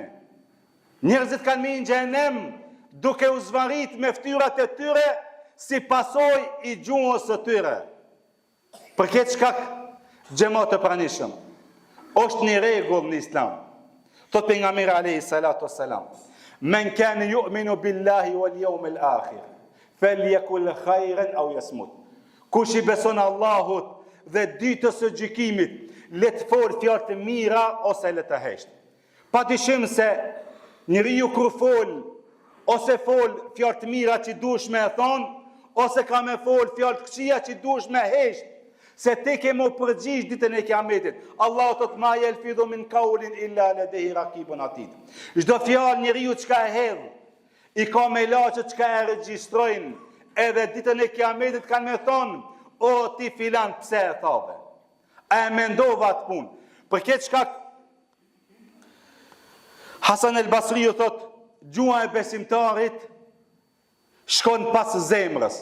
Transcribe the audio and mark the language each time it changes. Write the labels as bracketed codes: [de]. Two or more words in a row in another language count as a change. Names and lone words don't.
[sq] Njerëzit kanë me në xhehenem duke u zvarit me ftyrat e tyre si pasoj i gjuhës të tyre. Për këtë shkak xhamat e pranishëm, është një rregull në Islam. Thot pejgamberi [ar] عليه الصلاة والسلام من كان يؤمن بالله واليوم الآخر فليقل خيرا أو يصمت. [sq] Kush i beson Allahut dhe ditës së gjykimit, le të folë fjalë të mira ose le të hesht. Padyshim se njeriu kur fol, ose fol fjalë të mira që duhesh me e thonë, ose ka me fol fjalë të këqija që duhesh me hesht, se ti ke më përgjigj ditën e kiametit. Allahu thot [ar] ما يلفظ من قول إلا لديه رقيب عتيد. [sq] Çdo fjalë njeriu çka e hedh, i ka me laçë çka e regjistrojnë, edhe ditën e kiametit kanë me thonë, o ti filan pse e thave? A e mendova atë punë? Për këtë shkak Hasan el Basriu thot, gjuha e besimtarit shkon pas zemrës.